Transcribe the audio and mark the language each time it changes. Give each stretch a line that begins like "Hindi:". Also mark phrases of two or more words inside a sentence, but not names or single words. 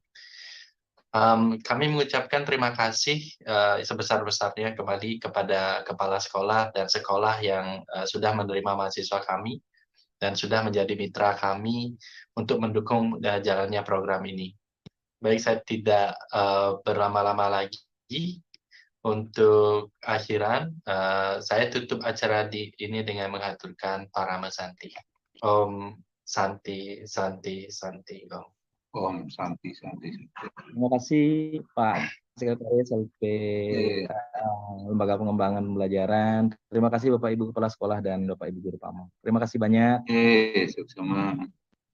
Indonesian: Kami mengucapkan terima kasih sebesar-besarnya kembali kepada kepala sekolah dan sekolah yang sudah menerima mahasiswa kami dan sudah menjadi mitra kami untuk mendukung jalannya program ini. Baik, saya tidak berlama-lama lagi. Untuk akhiran, saya tutup acara ini dengan mengaturkan Parama Santi.
Sanskrit: Om Santi, Santi, Santi, Om. Om Santi, Santi.
Indonesian: Terima kasih Pak Sekretaris LP Lembaga Pengembangan Pembelajaran. Terima kasih Bapak Ibu Kepala Sekolah dan Bapak Ibu Guru Pamong. Terima kasih banyak. Sama.